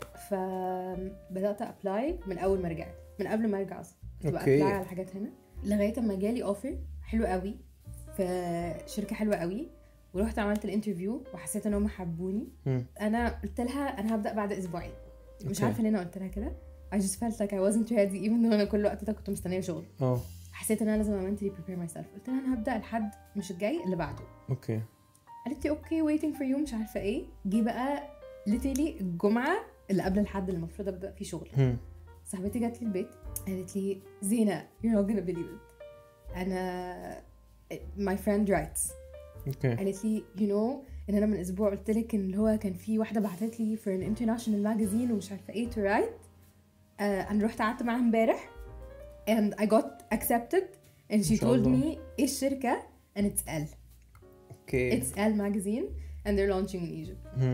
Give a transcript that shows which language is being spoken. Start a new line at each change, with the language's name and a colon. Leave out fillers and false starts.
Arabic: فبدات ابلاي من اول ما رجعت، من قبل ما ارجع اصلا كنت اوكي. ابلاي على حاجات هنا لغايه ما جالي اوفر حلو قوي في شركه حلوه قوي، ورحت عملت الانترفيو وحسيت ان هم حبوني. انا قلت لها انا هبدا بعد اسبوعين. مش عارفه ليه انا قلت لها كده.
English: I just felt like I wasn't ready even though
Arabic: انا كل الوقت ده كنت مستنيه شغل. حسيت ان انا لازم
English: mentally prepare myself.
Arabic: قلت لها انا هبدا الحد مش الجاي اللي بعده. اوكي. قالت لي اوكي
English: waiting for you
Arabic: مش عارفه ايه. جه بقى literally الجمعه اللي قبل الحد اللي المفروض ابدا فيه شغل. صاحبتي جات لي البيت قالت لي زينه
English: you're not gonna believe it
Arabic: انا
English: my friend writes.
Arabic: قالت لي you know ان انا من اسبوع قلت لك ان هو كان في واحده بعتت لي
English: for an international magazine
Arabic: ومش عارفه ايه to write. انا رحت قعدت معاها امبارح
English: and I got accepted and she told me
Arabic: ايه الشركه
English: and it's Elle. it's Elle magazine and they're launching in Egypt.